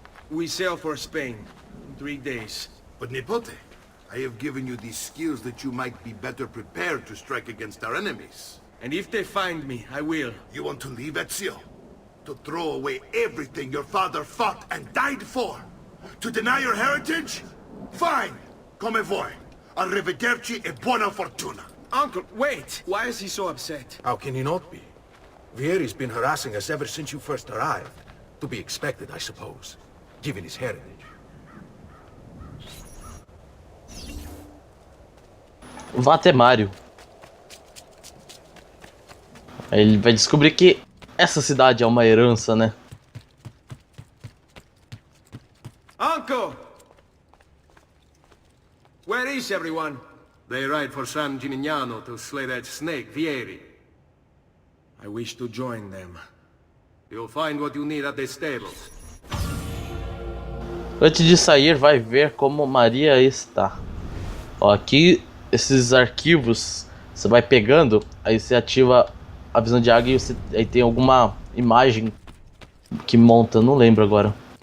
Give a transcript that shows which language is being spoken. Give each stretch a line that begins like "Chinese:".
English: We sail for Spain in 3 days. But Nipote, I have given you these skills that you might be better prepared to strike against our enemies. And if they find me, I will. You want to leave, Ezio? To throw away everything your father fought and died for? To deny your heritage? Fine!
Italian: Come vuoi. Arrivederci e buona fortuna.
English: Uncle, wait! Why is he so upset? How can he not be? Vieri's been harassing us ever since you first arrived. To be expected, I suppose, given his heritage.
Portuguese: Vá até Mario. Aí ele vai descobrir que essa cidade é uma herança, né?
English: Uncle! Where is everyone? They ride for San Gimignano to slay that snake, Vieri. I wish to join them. You'll find what you need at the stables.
Portuguese: Antes de sair, vai ver como Maria está. Ó, aqui esses arquivos Você vai pegando, aí você ativa a visão de águia e aí tem alguma imagem que monta, não lembro agora.